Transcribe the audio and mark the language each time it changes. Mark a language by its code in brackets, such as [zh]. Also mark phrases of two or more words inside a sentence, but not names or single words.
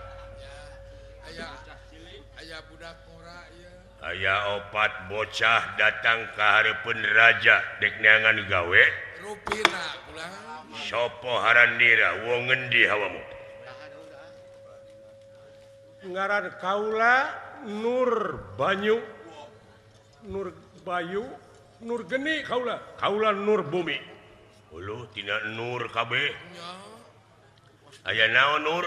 [su] aya budak ngora ieu. aya opat bocah datang ke hareupeun raja dek neangan gawe Rupina pulang. [jv] sopo harandira wong ngendi hawamu [su] ngaran kaula Nur Banyu Nur Bayu Nur Geni kaula Nur Bumi uluh tina nur kabeh Nya aya naon nur